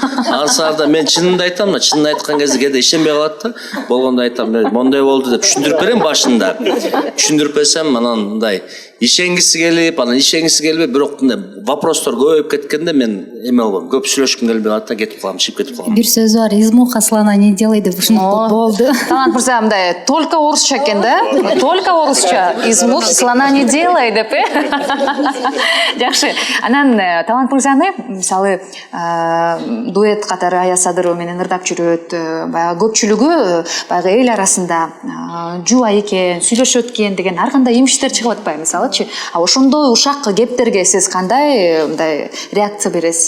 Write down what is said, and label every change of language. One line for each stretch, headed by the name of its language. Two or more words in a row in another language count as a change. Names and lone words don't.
Kyrgyz: Ансарда мен чынымды айтам да, чынын айткан кезде кээде ишенбей калат да. Болгондо айтам, мондой болду деп түшүндүрүп берем башында. Түшүндүрүп берсем, анан мындай ишенгиси келип, анан ишенгиси келбей, бирок мындай вопростор көбөйүп кеткенде мен эме болом, көп сүйлөшкүм келбей калат да, кетип калам, чыгып кетип калам. Бир сөз бар,
Russian: из муха слона не делай
Kyrgyz: деп ушундай болду. Талант мырза мындай только орусча экен да? Только орусча.
Russian: Из мухи слона не делай
Kyrgyz: деп, Жакшы. Анан Талант мырзаны мисалы дуэт катары Аяз Садырова менен ырдап жүрөт. Баягы көпчүлүгү баягы эл арасында жуба экен, сүйлөшөт экен деген ар кандай имиштер чыгып атпайбы мисалычы? Ошондой ушак кептерге сиз кандай мындай реакция бересиз?